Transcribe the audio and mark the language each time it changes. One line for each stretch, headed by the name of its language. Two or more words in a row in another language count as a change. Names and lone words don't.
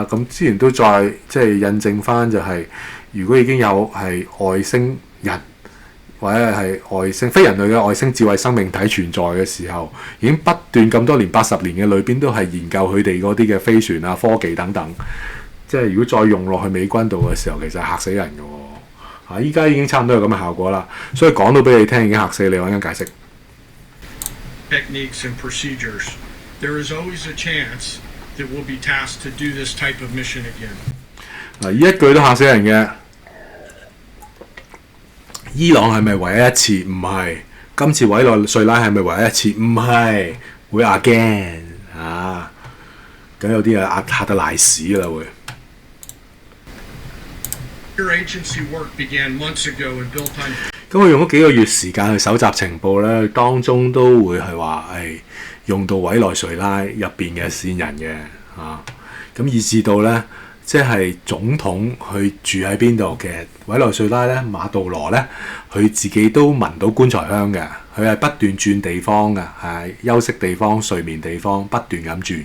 Cantonese: 咁之前都再即係印證翻就係、是，如果已經有係外星人或者係外星非人類嘅外星智慧生命體存在嘅時候，已經不斷咁多年80年嘅裏邊都係研究佢哋嗰啲嘅飛船啊、科技等等。即係如果再用落去美軍度嘅時候，其實係嚇死人嘅喎。依家已經差唔多有咁嘅效果啦，所以講到俾你聽已經嚇死你，我陣間解釋。
English: Techniques and procedures. There is always a chance that we'll be tasked to do this type of mission again.
Cantonese: 嗱，呢一句都嚇死人嘅。伊朗係咪唯一一次？唔係。今次委內瑞拉係咪唯一一次？唔係。會 again 啊！咁有啲啊嚇得賴屎啦會。咁我用咗幾個月時間去搜集情報咧，當中都會係話用到委內瑞拉入邊嘅線人嘅咁以至到咧，即係總統去住喺邊度嘅委內瑞拉咧，馬杜羅咧，佢自己都聞到棺材香嘅，佢係不斷轉地方嘅，係休息地方、睡眠地方不斷咁轉。